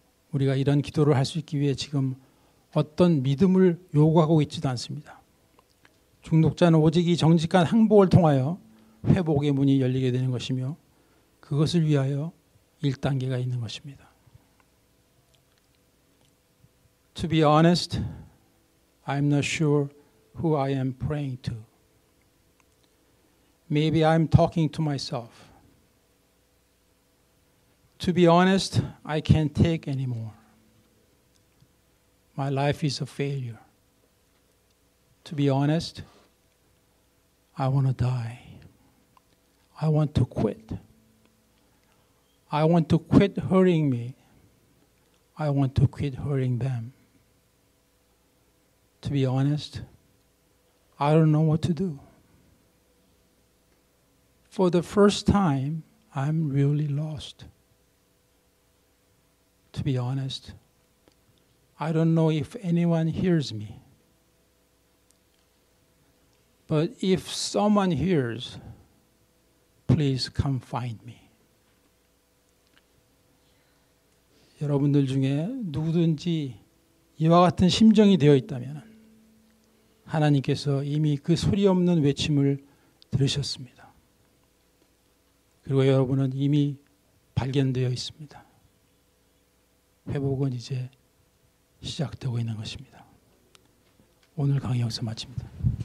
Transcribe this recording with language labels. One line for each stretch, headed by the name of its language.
Korean: 우리가 이런 기도를 할 수 있기 위해 지금 어떤 믿음을 요구하고 있지도 않습니다. 중독자는 오직 이 정직한 항복을 통하여 회복의 문이 열리게 되는 것이며 그것을 위하여 1단계가 있는 것입니다.
English: To be honest, I'm not sure who I am praying to. Maybe I'm talking to myself. To be honest, I can't take anymore. My life is a failure. To be honest, I want to die. I want to quit. I want to quit hurting me. I want to quit hurting them. To be honest, I don't know what to do. For the first time, I'm really lost. To be honest, I don't know if anyone hears me. But if someone hears, please come find me.
Korean: 여러분들 중에 누구든지 이와 같은 심정이 되어 있다면 하나님께서 이미 그 소리 없는 외침을 들으셨습니다. 그리고 여러분은 이미 발견되어 있습니다. 회복은 이제 시작되고 있는 것입니다. 오늘 강의 여기서 마칩니다.